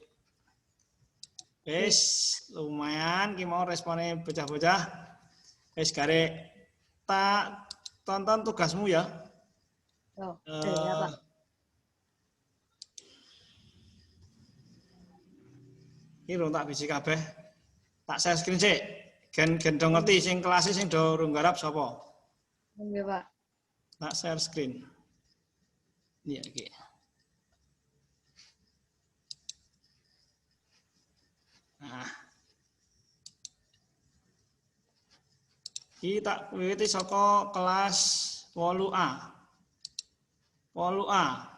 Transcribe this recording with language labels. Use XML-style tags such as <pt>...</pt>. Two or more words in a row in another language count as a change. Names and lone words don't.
<jv>Wes lumayan ki mau responnya bocah-bocah. Wes gare tak tonton tugasmu ya. Ya, Pak. Iki rung tak bisi kabeh. Tak</jv> <en>share screen</en> <jv>sik. Gen do ngerti sing kelas sing do rung garap sapa? Nggih, Pak. Tak</jv> <en>share screen.</en> <jv>Iya iki. Nah. Iki tak wiwiti saka kelas 8A. 8A.</jv>